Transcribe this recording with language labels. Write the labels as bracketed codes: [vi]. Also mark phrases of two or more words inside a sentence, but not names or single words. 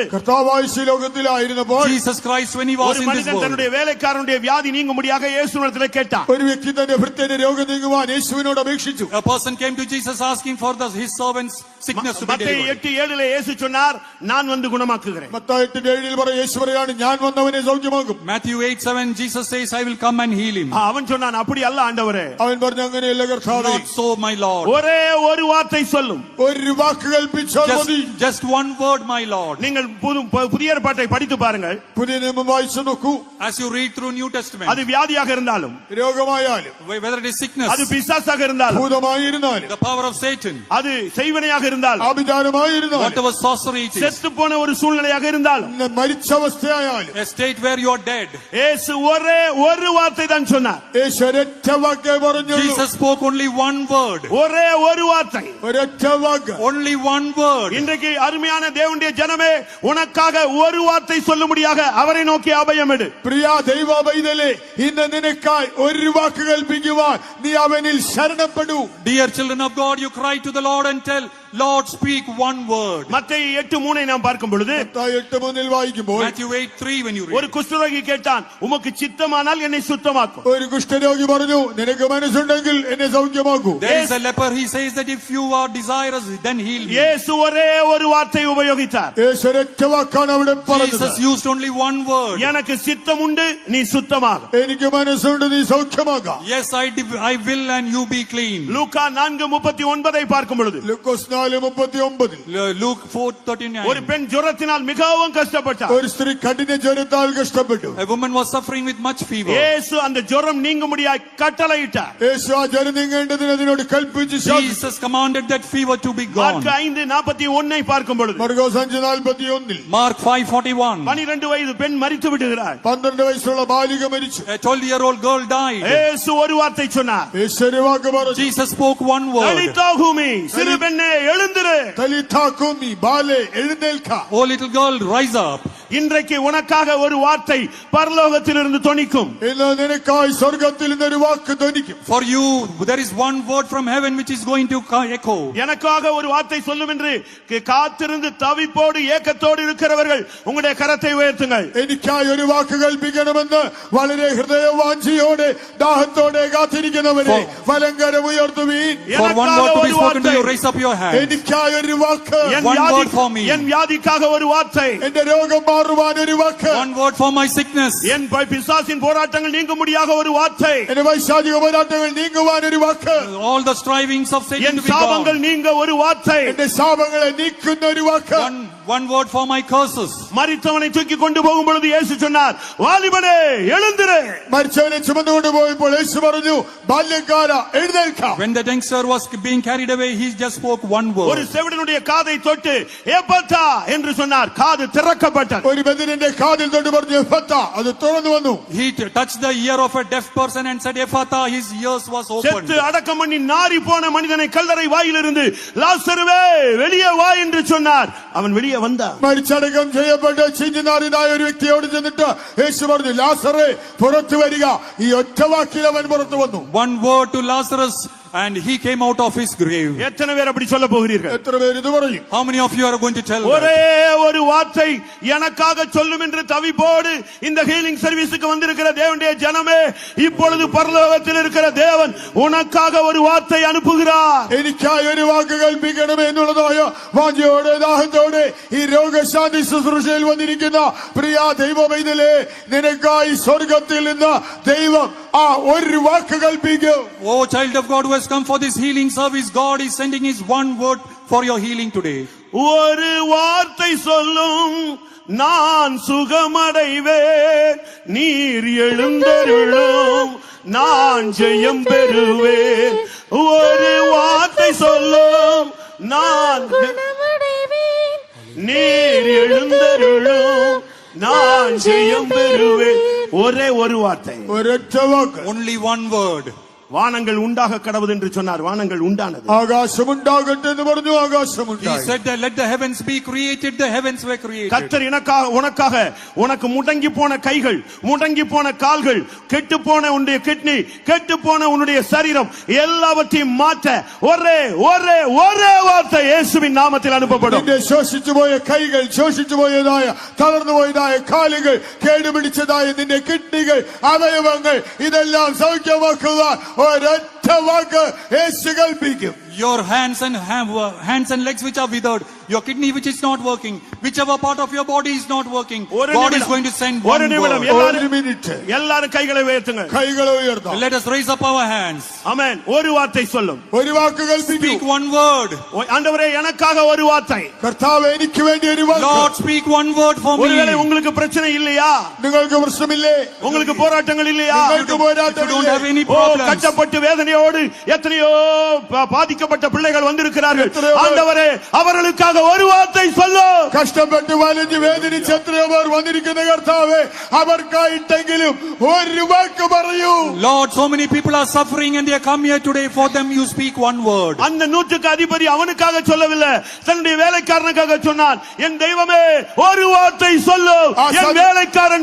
[ml] കർത്താവായ ഈ ലോകത്തിലായിരുന്നപ്പോൾ [en] Jesus Christ, when he was [ta] ஒரு [en] in this [ta] மனிதன் [en] world, [ta] தன்னுடைய வேலைக்காரனுடைய வியாதி நீங்கும்படியாக இயேசுவிடத்தில் கேட்டான். [ml] ഒരു വ്യക്തി തന്റെ ഭൃത്യന്റെ രോഗം നീങ്ങുവാൻ യേശുവിനോട് അപേക്ഷിച്ചു. [en] a person came to Jesus asking for his servant's sickness to be [ta] மத்தேயு [en] delivered. [ta] 8:7 இயேசு சொன்னார், நான் வந்து குணமாக்குகிறேன். [ml] മത്തായി 8:7 പറ യേശു പറയാണ് ഞാൻ വന്നവനെ സൗഖ്യമാക്കും. [en] Matthew 8:7, Jesus says, I will come and heal him. [ta] அவன் சொன்னான், அப்படி அல்ல ஆண்டவரே, [ml] അവൻ പറഞ്ഞു അങ്ങനെയല്ല കർത്താവേ, [en] Not so, my Lord. [ta] ஒரே ஒரு வார்த்தை சொல்லும். [ml] ഒരു വാക്ക് കൽപ്പിച്ചാൽ മതി. [en] Just one word, my Lord. [ta] நீங்கள் புதிய ஏற்பாட்டை படித்து பாருங்கள். [ml] പുതിയ നിയമം വായിച്ചു നോക്കൂ. [en] As you read through New Testament, [ta] அது வியாதியாக இருந்தாலும், [ml] രോഗമായാലും [en] whether it is sickness, [ta] அது பிசாசாக இருந்தாலும், [ml] ഭൂതമായിരുന്നാലും [en] the power of Satan, [ta] அது செய்வனையாக இருந்தாலும், [ml] ആഭിചാരമായിരുന്നാലും [en] whatever sorcery it is, [ta] செத்து போன ஒரு சூழ்நிலையாக இருந்தாலும், [ml] മരിച്ച അവസ്ഥയായാലും [en] a state where you are dead, [ta] இயேசு ஒரே ஒரு வார்த்தை தான் சொன்னார். [ml] യേശു ഒരൊറ്റ വാക്കേ പറഞ്ഞുള്ളൂ. [en] Jesus spoke only one word. [ta] ஒரே ஒரு வார்த்தை. [ml] ഒരൊറ്റ വാക്ക്. [en] Only one word. [ta] இன்றைக்கு அருமையான தேவனுடைய ஜனமே, உனக்காக ஒரு வார்த்தை சொல்லும்படியாக அவரை நோக்கி அபயம் எடு. [ml] പ്രിയ ദൈവ പൈതലേ, ഇന്ന് നിനക്കായി ഒരു വാക്ക് കൽപ്പിക്കുവാൻ നീ അവനിൽ ശരണപ്പെടൂ. [en] Dear children of God, you cry to the Lord and tell, Lord, speak one word. [ta] மத்தேயு 8:3 நாம் பார்க்கும் பொழுது, [ml] മത്തായി 8:3 വായിക്കുമ്പോൾ [en] Matthew 8:3 when you [ta] ஒரு [en] read. [ta] குஷ்டரோகி கேட்டான், உமக்கு சித்தமானால் என்னை சுத்தமாக்கும். [ml] ഒരു കുഷ്ഠരോഗി പറഞ്ഞു നിനക്ക് മനസ്സുണ്ടെങ്കിൽ എന്നെ സൗഖ്യമാക്കൂ. [en] There is a leper, he says that if you are desirous, then heal me. [ta] இயேசு ஒரே ஒரு வார்த்தை உபயோகித்தார். [ml] യേശു ഒരൊറ്റ വാക്കാണ് അവിടെ പറഞ്ഞത്. [en] Jesus used only one word. [ta] எனக்கு சித்தம் உண்டு, நீ சுத்தமாக. [ml] എനിക്ക് മനസ്സുണ്ട്, നീ സൗഖ്യമാകാം. [en] Yes, I will and you be clean. [ta] லூக்கா 4:39 பார்க்கும் பொழுது, [ml] ലൂക്കോസ് 4:39 [en] Luke 4:39. [ta] ஒரு பெண் ஜுரத்தினால் மிகவும் கஷ்டப்பட்டார். [ml] ഒരു സ്ത്രീ കഠിന ജ്വരത്താൽ കഷ്ടപ്പെട്ടു. [en] A woman was suffering with much fever. [ta] இயேசு அந்த ஜுரம் நீங்கும்படியாய் கட்டளையிட்டார். [ml] യേശു ആ ജ്വരം നീങ്ങേണ്ടതിന് അതിനോട് കൽപ്പിച്ചു ശാസിച്ചു. [en] Jesus commanded that fever to be gone. [ta] மார்க் 5:41 பார்க்கும் பொழுது, [ml] മർക്കോസ് 5:41 [en] Mark 5:41. [ta] 12 வயது பெண் மரித்து விடுகிறார். [ml] 12 വയസ്സുള്ള ബാലിക മരിച്ചു. [en] A 12-year-old girl died. [ta] இயேசு ஒரு வார்த்தை சொன்னார், [ml] യേശു ഒരു വാക്ക് പറഞ്ഞു. [en] Jesus spoke one word. [ta] தலித்தாகுமி, சிறு பெண்ணே எழுந்திரு. [ml] തലിതാകുമി ബാലേ എഴുന്നേൽക്ക. [en] Oh little girl, rise up. [ta] இன்றைக்கு உனக்காக ஒரு வார்த்தை பரலோகத்திலிருந்து தொனிக்கும். [ml] ഇന്ന് നിനക്കായി സ്വർഗ്ഗത്തിൽ നിന്ന് ഒരു വാക്ക് ധ്വനിക്കും. [en] For you, there is one word from heaven which is going to echo. [ta] எனக்காக ஒரு வார்த்தை சொல்லும் என்று காத்திருந்து தவிப்போடு ஏக்கத்தோடு இருக்கிறவர்கள் உங்களுடைய கரத்தை உயர்த்துங்கள். [ml] എനിക്കായി ഒരു വാക്ക് കൽപ്പിക്കണമെന്ന് വളരെ ഹൃദയവാഞ്ചിയോടെ ദാഹത്തോടെ കാത്തിരിക്കുന്നവരെ വലങ്കരം ഉയർത്തുവീൻ. [en] For one word to be spoken to you, raise up your hand. [ml] എനിക്കായി ഒരു വാക്ക്. [en] One word for me. [ta] என் வியாதிக்காக ஒரு வார்த்தை. [ml] എന്റെ രോഗം മാറുവാൻ ഒരു വാക്ക്. [en] One word for my sickness. [ta] என் பிசாசின் போராட்டங்கள் நீங்கும்படியாக ஒரு வார்த்தை. [ml] എന്റെ വൈശാചിക പോരാട്ടങ്ങൾ നീങ്ങുവാൻ ഒരു വാക്ക്. [en] All the strivings of Satan [ta] என் [en] to be [ta] சாபங்கள் [en] gone. [ta] நீங்க ஒரு வார்த்தை. [ml] എന്റെ ശാപങ്ങളെ നീക്കുന്ന ഒരു വാക്ക്. [en] One word for my curses. [ta] மரித்தவனை தூக்கி கொண்டு போகும் பொழுது இயேசு சொன்னார், வாலிபனே எழுந்திரு. [ml] മരിച്ചവനെ ചുമന്നുകൊണ്ട് പോയപ്പോൾ യേശു പറഞ്ഞു, ബാല്യക്കാര എഴുന്നേൽക്ക. [en] When the youngster was being carried away, he just spoke one [ta] ஒரு [en] word. [ta] செவிடனுடைய காதை தொட்டு ஏப்பத்தா என்று சொன்னார், காது திறக்கப்பட்டது. [ml] ഒരു ബദിരന്റെ കാതിൽ തൊട്ട് പറഞ്ഞു എഫത്ത, അത് തുറന്നു വന്നു. [en] He touched the ear of a deaf person and said, Ephata, his ears was opened. [ta] செத்து அடக்கம் பண்ணி நாறி போன மனிதனை கல்லறை வாயிலிருந்து லாசருவே வெளியே வா என்று சொன்னார். அவன் வெளியே வந்தான். [ml] മരിച്ചടക്കം ചെയ്യപ്പെട്ട ചിഞ്ഞുനാറിനായ ഒരു വ്യക്തിയോട് ചെന്നിട്ട് യേശു പറഞ്ഞു, ലാസറേ പുറത്തു വരിക. ഈ ഒറ്റ വാക്കിൽ അവൻ പുറത്തു വന്നു. [en] One word to Lazarus and he came out of his grave. [ta] எத்தனை பேர் அப்படி சொல்ல போகிறீர்கள்? [ml] എത്ര പേര് ഇത് പറയും? [en] How many of you are going to tell that? [ta] ஒரே ஒரு வார்த்தை எனக்காக சொல்லும் என்று தவிப்போடு இந்த [en] healing service [ta] வந்திருக்கிற தேவனுடைய ஜனமே, இப்பொழுது பரலோகத்தில் இருக்கிற தேவன் உனக்காக ஒரு வார்த்தை அனுப்புகிறார். [ml] എനിക്കായി ഒരു വാക്ക് കൽപ്പിക്കണമേ എന്നുള്ളതായ വാഞ്ചയോടെ ദാഹത്തോടെ ഈ രോഗശാന്തി ശുശ്രൂഷയിൽ വന്നിരിക്കുന്ന പ്രിയ ദൈവ പൈതലേ, നിനക്കായി സ്വർഗത്തിൽ നിന്ന് ദൈവം ആ ഒരു വാക്ക് കൽപ്പിക്കും. [en] Oh child of God who has come for this healing service, God is sending his one word for your healing today. [ta] ஒரு வார்த்தை சொல்லும், நான் சுகமடைவேன். நீர் எழுந்தருளும், நான் ஜெயம் பெறுவேன். ஒரு வார்த்தை சொல்லும் நான் குணமடைவேன். நீர் எழுந்தருளும் நான் ஜெயம் பெறுவேன். ஒரே ஒரு வார்த்தை, [ml] ഒരൊറ്റ വാക്ക്. [en] Only one word. [ta] வானங்கள் உண்டாக கடவுது என்று சொன்னார். வானங்கள் உண்டானது. [ml] ആകാശമുണ്ടാകട്ടെ എന്ന് പറഞ്ഞു, [en] He [ml] ആകാശമുണ്ടായി. [en] said that let the heavens be created, the heavens were created. [ta] கர்த்தர் உனக்காக உனக்கு முடங்கி போன கைகள், முடங்கி போன கால்கள், கெட்டு போன உன்னுடைய கிட்னி, கெட்டு போன உன்னுடைய சரீரம் எல்லாவற்றையும் மாற்ற ஒரே ஒரே ஒரே வார்த்தை இயேசுவின் நாமத்தில் அனுப்பப்படும். [ml] നിന്റെ ശോഷിച്ചുപോയ കൈകൾ, ശോഷിച്ചുപോയതായ തളർന്നുപോയതായ കാലുകൾ, കേടുപിടിച്ചതായ നിന്റെ കിഡ്നികൾ, അവയവങ്ങൾ ഇതെല്ലാം സൗഖ്യമാക്കുക ഒരൊറ്റ വാക്ക് യേശു കൽപ്പിക്കും. [en] Your hands and legs which are withered, your kidney which is not working, whichever part of your body is not working, God is going to send one word. [ml] ഒരു മിനിറ്റ് [ta] எல்லாரும் கைகளை உயர்த்துங்க. [ml] കൈകളെ ഉയർത്താം. [en] Let us raise up our hands. [ta] ஆமென். ஒரு வார்த்தை சொல்லும். [ml] ഒരു വാക്ക് കൽപ്പിക്കൂ. [en] Speak one word. [ta] ஆண்டவரே எனக்காக ஒரு வார்த்தை. [ml] കർത്താവ് എനിക്ക് വേണ്ടി ഒരു വാക്ക്. [en] Lord, speak one word for me. [ta] ஒருவேளை உங்களுக்கு பிரச்சனை இல்லையா? [ml] നിങ്ങൾക്ക് പ്രശ്നമില്ലേ? [ta] உங்களுக்கு போராட்டங்கள் இல்லையா? [ml] നിങ്ങൾക്ക് [en] If you don't [ml] പോരാട്ടമില്ലേ? [en] have any [ta] ஓ, [en] problems, [ta] கஷ்டப்பட்டு வேதனையோடு எத்தனையோ பாதிக்கப்பட்ட பிள்ளைகள் வந்திருக்கிறார்கள். ஆண்டவரே அவர்களுக்காக ஒரு வார்த்தை சொல்லும். [ml] കഷ്ടപ്പെട്ട് വലഞ്ഞ് വേദനിച്ച് എത്രയോ പേർ വന്നിരിക്കുന്ന കർത്താവേ, അവർക്കായിട്ടെങ്കിലും ഒരു വാക്ക് പറയൂ. [en] Lord, so many people are suffering and they have come here today. For them you speak one word. [ta] அந்த நூற்றுக்கு அதிபதி அவனுக்காக சொல்லவில்லை, தன்னுடைய வேலைக்காரனுக்காக சொன்னான். என் தெய்வமே ஒரு வார்த்தை சொல்லும், என் வேலைக்காரன்